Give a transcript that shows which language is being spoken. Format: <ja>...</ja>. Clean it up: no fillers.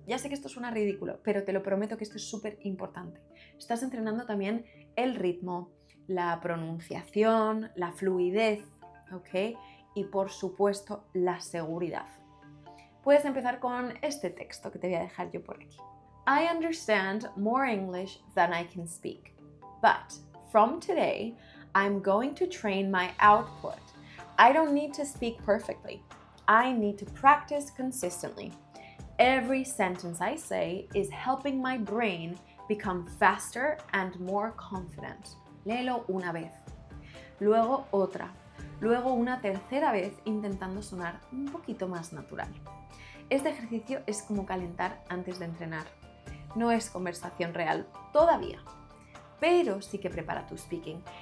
<es>Ya sé que esto suena ridículo, pero te lo prometo que esto es súper importante. Estás entrenando también el ritmo, la pronunciación, la fluidez, ¿ok? Y por supuesto, la seguridad. Puedes empezar con este texto que te voy a dejar yo por aquí.</es> <en>I understand more English than I can speak, but from today, I'm going to train my output. I don't need to speak perfectly. I need to practice consistently. Every sentence I say is helping my brain become faster and more confident.</en> <es>Léelo una vez, luego otra, luego una tercera vez intentando sonar un poquito más natural. Este ejercicio es como calentar antes de entrenar. No es conversación real todavía, pero sí que prepara tu speaking.</es>